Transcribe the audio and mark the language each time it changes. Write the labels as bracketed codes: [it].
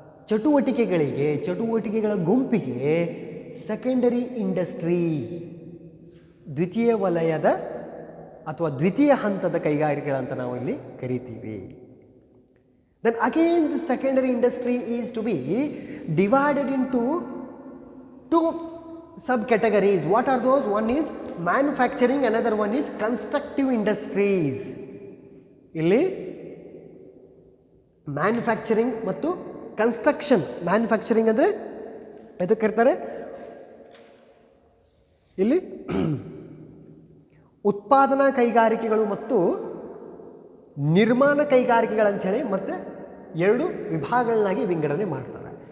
[kn] ಚಟುವಟಿಕೆಗಳ ಗುಂಪಿಗೆ secondary industry, ದ್ವಿತೀಯ ವಲಯದ ಅಥವಾ ದ್ವಿತೀಯ ಹಂತದ ಕೈಗಾರಿಕೆಗಳಂತ ನಾವು ಇಲ್ಲಿ ಕರಿತೀವಿ. [en] Then again the secondary industry is to be divided into two subcategories. What are those? One is manufacturing, another one is constructive industries. [kn] ಇಲ್ಲಿ ಮ್ಯಾನುಫ್ಯಾಕ್ಚರಿಂಗ್ ಮತ್ತು ಕನ್ಸ್ಟ್ರಕ್ಷನ್. ಮ್ಯಾನುಫ್ಯಾಕ್ಚರಿಂಗ್ ಅಂದರೆ ಇದಕ್ಕೆ ಕರೀತಾರೆ ಇಲ್ಲಿ ಉತ್ಪಾದನಾ ಕೈಗಾರಿಕೆಗಳು ಮತ್ತು ನಿರ್ಮಾಣ ಕೈಗಾರಿಕೆಗಳಂಥೇಳಿ ಮತ್ತು ಎರಡು ವಿಭಾಗಗಳನ್ನಾಗಿ ವಿಂಗಡಣೆ ಮಾಡ್ತಾರೆ.